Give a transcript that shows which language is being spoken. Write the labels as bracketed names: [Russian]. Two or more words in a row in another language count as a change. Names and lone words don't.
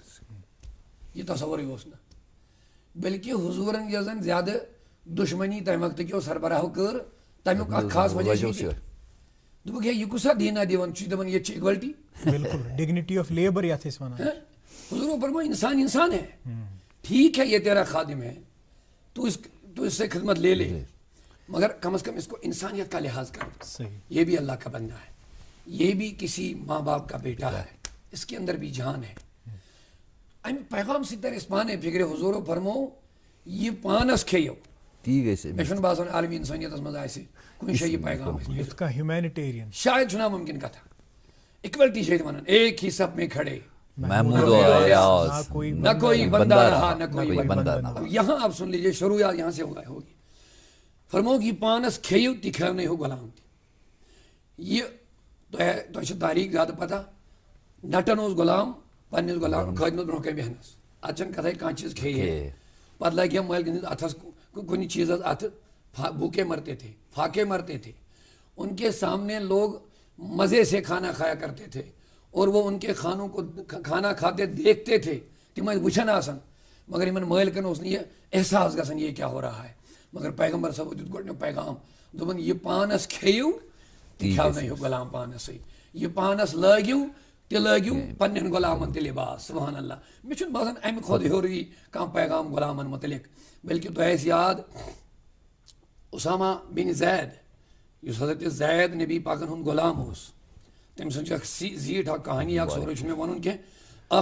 [Kashmiri] یہِ تصورٕے اوس نہٕ بلکہِ حضوٗرن یۄس زن زیادٕ دُشمنی تمہِ وقتہٕ کیو سربراہو کٔر تمیُک اکھ خاص وجہ چھُ یہِ دوٚپُکھ ہے یہِ کُسا دیٖنا دِوان چھُ دپان ییٚتہِ چھِ اِکوَلٹی. بالکل [English] dignity of labour [Kashmiri] یتھ أسۍ وَنان. حضوٗرو فرموو [Urdu] انسان انسان ہے ٹھیک ہے یہ تیرا خادم ہے تو اس سے خدمت لے لے مگر کم از کم اس کو انسانیت کا لحاظ کر. یہ بھی اللہ کا بندہ ہے یہ بھی کسی ماں باپ کا بیٹا ہے اس کے اندر بھی جان ہے. [Kashmiri] امہِ پیغام سۭتۍ تر أسۍ پانے فکرِ حضوٗرو فرموو یہِ پانس کھیٚیِو. مےٚ چھُنہٕ باسان عالمی انسٲنیتس منٛز آسہِ کُنہِ جایہِ یہِ پیغام ہیومینٹیرین شاید چھُنہ مُمکِن کتھا. اِکوَلٹی چھِ ییٚتہِ ونان [Urdu] ایک ہی سب میں کھڑے نہ کوئی بندہ رہا نہ کوئی بندہ. یہاں آپ سن لیجیے شروعات یہاں سے ہوگی. [Kashmiri] فرموو یہِ پانس کھیٚیِو تہِ کھیٚونٲیہُو غلام تہِ. یہِ تۄہہِ چھِ تاریٖخ زیادٕ پتہ نٹن اوس غلام پننِس غلام خٲدمس برونٛہہ کَنہِ بیٚہنس اتھ چھنہٕ کتھے کانٛہہ چیٖز کھیٚیہِ پتہٕ لگہِ ہا مٲلکہٕ سٕنٛدِس اتھس کُنہِ چیٖزس اتھٕ [Urdu] بھوکے مرتے تھے فاقے مرتے تھے. ان کے سامنے لوگ مزے سے کھانا کھایا کرتے تھے اور وہ ان کے کھانوں کو کھانا کھاتے دیکھتے تھے [Kashmiri] تم ٲسۍ وٕچھان آسان مگر یِمن مٲلکن اوس نہٕ یہِ احساس گژھان [Urdu] یہ کیا ہو رہا ہے. [Kashmiri] مگر پیغمبر صٲبو دیُت گۄڈنیُک پیغام دوٚپُن یہِ پانس کھیٚیِو تہِ کھیاونٲیہُو غلام پانس سۭتۍ. یہِ پانس لٲگِو تہِ لٲگِو پننٮ۪ن غلامن تہِ لباس. [Arabic] سبحان اللہ. [Kashmiri] مےٚ چھُنہٕ باسان امہِ کھۄتہٕ ہیوٚر یی کانٛہہ پیغام غلامن متعلق. بلکہِ تۄہہِ آسہِ یاد اُسامہ بن زید یُس حضرت زید نبی پاکن ہُنٛد غلام اوس تٔمۍ سٕنٛز چھِ اکھ زیٖٹھ اکھ کہانی اکھ سورُے چھُنہٕ مےٚ وَنُن کینٛہہ.